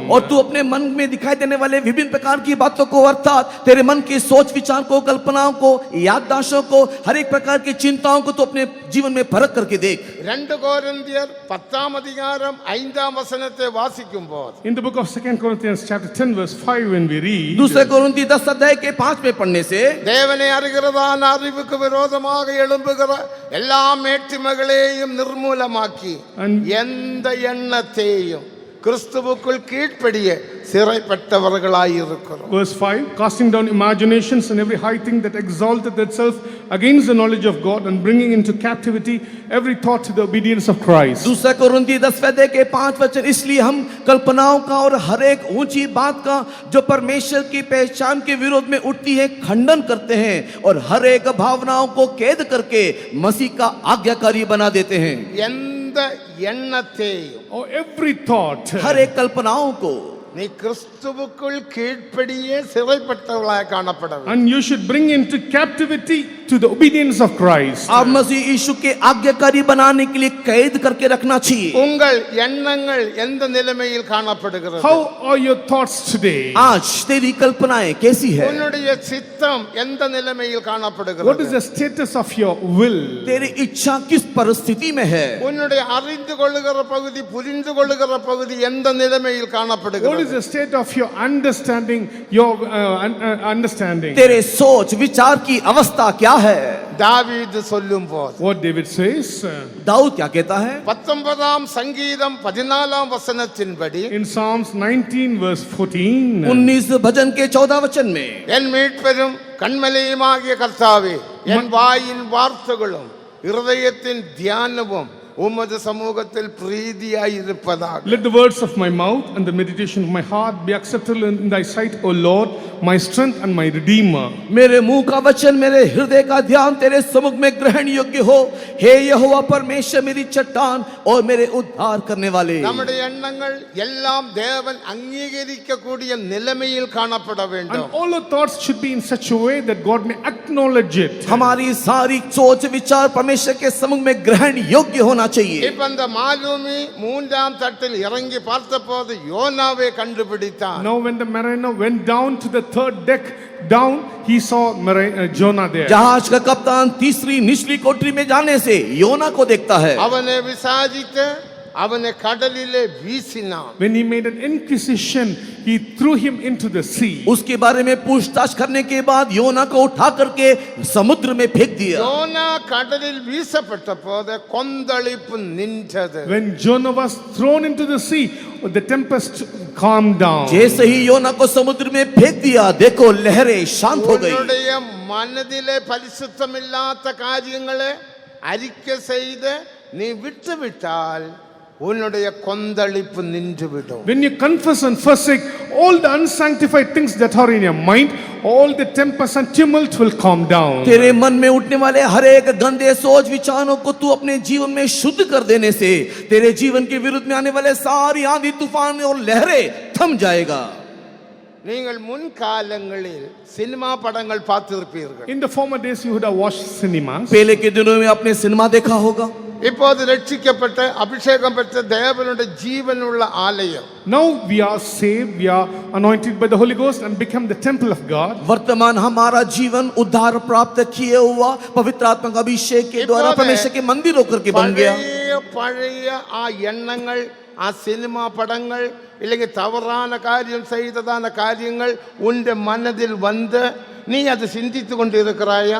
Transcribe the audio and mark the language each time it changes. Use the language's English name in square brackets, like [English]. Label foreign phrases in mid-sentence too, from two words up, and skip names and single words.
[Hindi] और तू अपने मन में दिखाई देने वाले विभिन्न प्रकार की बातों को, अर्थात तेरे मन की सोच विचार को, कल्पनाओं को, याददाश्तों को, हर एक प्रकार की चिंताओं को तू अपने जीवन में परख करके देख. [Tamil] 2 கொரிந்தியர் 10ஆம் அதிகாரம் 5ஆம் வசனத்தை வாசிக்கும் போது, [English] In the book of 2 Corinthians chapter 10 verse 5, when we read, [Hindi] दूसरे कोरिन्थी 10 अध्याय के 5 में पढ़ने से [Tamil] தேவனை அறிகிறதான அறிவுக்கு விரோதமாக எழும்புகிற எல்லா மேட்டிமைகளையும் நிர்மூலமாக்கி எந்த எண்ணத்தையும் கிறிஸ்துவுக்குள் கீழ்ப்படிய சிறைப்பட்டவர்களாயிருக்கிறோம். [English] verse 5, casting down imaginations and every high thing that exalteth itself against the knowledge of God, and bringing into captivity every thought to the obedience of Christ. [Hindi] दूसरा कोरिन्थी 10 अध्याय के 5 वचन, इसलिए हम कल्पनाओं का और हर एक ऊंची बात का जो परमेश्वर की पहचान के विरोध में उठती है खंडन करते हैं, और हर एक भावनाओं को कैद करके मसीह का आज्ञाकारी बना देते हैं. [Tamil] எந்த எண்ணத்தையும், [English] Or every thought, [Hindi] हर एक कल्पनाओं को [Tamil] நீ கிறிஸ்துவுக்குள் கீழ்ப்படியே சிறைப்பட்டவர்களாக காணப்பட வேண்டும். [English] and you should bring into captivity to the obedience of Christ. [Hindi] आप मसीह यीशु के आज्ञाकारी बनाने के लिए कैद करके रखना चाहिए. [Tamil] உங்கள் எண்ணங்கள் எந்த நிலைமையில் காணப்படுகிறது? [English] How are your thoughts today? [Hindi] आज तेरी कल्पनाएं कैसी है? [Tamil] உன்னுடைய சித்தம் எந்த நிலைமையில் [English] What is [Tamil] காணப்படுகிறது? [English] the status of your will? [Hindi] तेरी इच्छा किस परिस्थिति में है? [Tamil] உன்னுடைய அறிந்து கொள்ளுகிற பகுதி, புரிந்து கொள்ளுகிற பகுதி எந்த நிலைமையில் [English] What is [Tamil] காணப்படுகிறது? [English] the state of your understanding, your understanding? [Hindi] तेरे सोच विचार की अवस्था क्या है? [Tamil] தாவீது சொல்லும் போது, [English] What David says [Hindi] दाऊद क्या कहता है? [Tamil] 19ஆம் சங்கீதம் 14ஆம் வசனத்தின்படி, [English] in Psalms 19 verse 14, [Hindi] 19 भजन के 14 वचन में, [Tamil] என் மீட்பெரும் கண்மலையுமாகிய கர்த்தாவே, என் வாயின் வார்த்தைகளும் இருதயத்தின் தியானமும் உமது சமூகத்தில் பிரீதியாயிருப்பதாக. [English] let the words of my mouth and the meditation of my heart be acceptable in thy sight, O Lord, my strength and my redeemer. [Hindi] मेरे मुंह का वचन, मेरे हृदय का ध्यान तेरे सम्मुख में ग्रहण योग्य हो। हे यहोवा परमेश्वर, मेरी चट्टान और मेरे उद्धार करने वाले। [Tamil] நம்முடைய எண்ணங்கள் எல்லாம் தேவன் அங்கீகரிக்கக்கூடிய நிலைமையில் காணப்பட [English] And [Tamil] வேண்டும். [English] all our thoughts should be in such a way that God may acknowledge it. [Hindi] हमारी सारी सोच विचार परमेश्वर के सम्मुख में ग्रहण योग्य होना चाहिए। [Tamil] இப்ப அந்த மாலுமி மூன்றாம் தட்டில் இறங்கி பார்த்தபோது யோனாவை கண்டுபிடித்தான். [English] Now when the mariner went down to the third deck down, he saw Jonah there. [Hindi] जहाज का कप्तान तीसरी निचली कोठरी में जाने से योना को देखता है। [Tamil] அவனை விசாரித்து அவனை கடலிலே வீசினான். [English] When he made an inquisition, he threw him into the sea. [Hindi] उसके बारे में पूछताछ करने के बाद योना को उठा करके समुद्र में फेंक दिया। [Tamil] யோனா கடலில் வீசப்பட்ட போது கொந்தளிப்பு நின்றது. [English] When Jonah was thrown into the sea, the tempest calmed down. [Hindi] जैसे ही योना को समुद्र में फेंक दिया, देखो लहरें शांत हो गई। [Tamil] உன்னுடைய மனதிலே பரிசுத்தமில்லாத காரியங்களை அறிக்கை செய்து நீ விட்டுவிட்டால் உன்னுடைய கொந்தளிப்பு நின்றுவிடும். [English] When you confess and forsake all the unsanctified things that are in your mind, all the tempest and tumult will calm down. [Hindi] तेरे मन में उठने वाले हर एक गंदे सोच विचारों को तू अपने जीवन में शुद्ध कर देने से तेरे जीवन के विरुद्ध में आने वाले सारी आंधी तूफान और लहरें थम जाएगा। [Tamil] நீங்கள் முன்காலங்களில் சினிமா படங்கள் பார்த்திருப்பீர்கள். [English] In the former days, you would have watched cinemas. [Hindi] पहले के दिनों में आपने सिनेमा देखा होगा। [Tamil] இப்போது ரட்சிக்கப்பட்ட அபிஷேகம் பெற்ற தேவனுடைய ஜீவனுள்ள ஆலயம். [English] Now we are saved, we are anointed by the Holy Ghost and become the temple of God. [Hindi] वर्तमान हमारा जीवन उद्धार प्राप्त किए हुआ पवित्र आत्मा का अभिषेक के द्वारा परमेश्वर के मंदिर होकर के बन गया। [Tamil] பழைய ஆ எண்ணங்கள், ஆ சினிமா படங்கள், இல்லைங்க தவறான காரியம் செய்ததான காரியங்கள் உன் மனதில் வந்து நீ அதை சிந்தித்து கொண்டு இருக்கிறாயா?